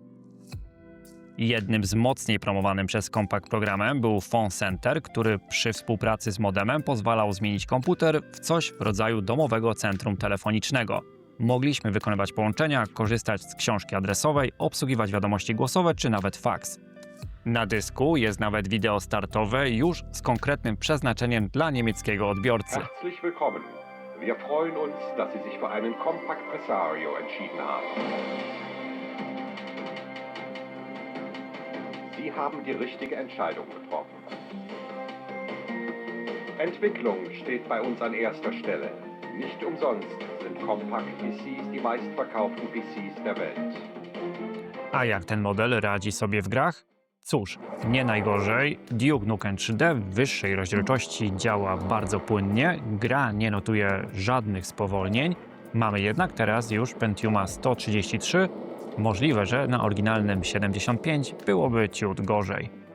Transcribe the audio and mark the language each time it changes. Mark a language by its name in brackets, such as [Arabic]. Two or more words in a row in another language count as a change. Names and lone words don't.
[Polish] Jednym z mocniej promowanym przez Compaq programem był Phone Center, który przy współpracy z modemem pozwalał zmienić komputer w coś w rodzaju domowego centrum telefonicznego. Mogliśmy wykonywać połączenia, korzystać z książki adresowej, obsługiwać wiadomości głosowe czy nawet faks. Na dysku jest nawet wideo startowe już z konkretnym przeznaczeniem dla niemieckiego odbiorcy. [German] Herzlich willkommen. Wir freuen uns, dass Sie sich für einen Compaq Presario entschieden haben. Sie haben die richtige Entscheidung getroffen. Entwicklung steht bei uns an erster Stelle. Nicht umsonst sind Compaq PCs die meistverkauften PCs der Welt. [Polish] A jak ten model radzi sobie w grach? Cóż, nie najgorzej. Duke Nukem 3D w wyższej rozdzielczości działa bardzo płynnie, gra nie notuje żadnych spowolnień. Mamy jednak teraz już Pentiuma 133. Możliwe, że na oryginalnym 75 byłoby ciut gorzej.